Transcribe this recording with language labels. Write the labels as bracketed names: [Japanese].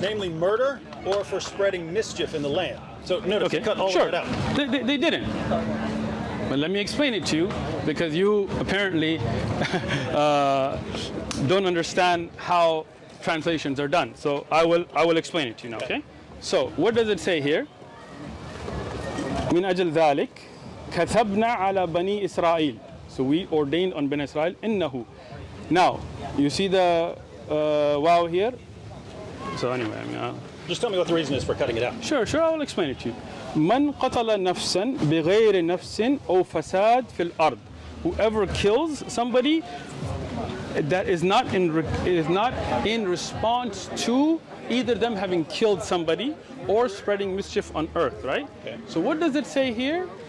[English] namely murder or for spreading mischief in the land. So notice, Okay. they cut all Sure. of that out. They didn't. But let me explain it to you, because you apparently don't understand how translations are done. So I will explain it to you now. Okay. So what does it say here? [Arabic] من أجل ذلك كتبنا على بني إسرائيل. [English] So we ordained on Bani Israel إنه. Now you see the wow here. So anyway, I mean, Just tell me what the reason is for cutting it out. sure, I will explain it to you. [Arabic] من قتل نفسا بغير نفس أو فساد في الأرض. [English] Whoever kills somebody that is not in response to either them having killed somebody or spreading mischief on earth, right? Okay. So what does it say here?